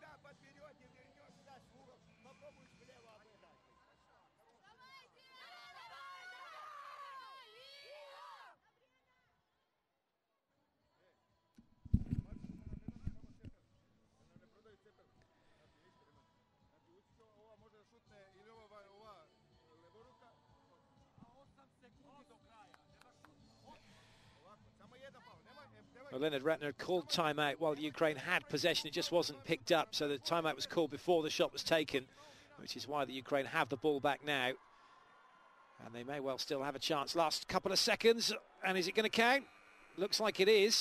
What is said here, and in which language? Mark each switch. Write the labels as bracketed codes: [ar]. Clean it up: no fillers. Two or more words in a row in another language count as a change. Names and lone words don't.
[ru] вперед и вернешь мяч в угол. Попробуй слева обыграть. [sr] Ne prodaju cepel. Znači ništa nema. Znači ući će ova može da šutne ili ova levoruka. A 8 sekundi do kraja. Nema šuta. Ovako, samo jedan faul. [en] Well, Leonard Ratner called timeout while Ukraine had possession. It just wasn't picked up, so the timeout was called before the shot was taken, which is why the Ukraine have the ball back now. And they may well still have a chance. Last couple of seconds, and is it going to count? Looks like it is.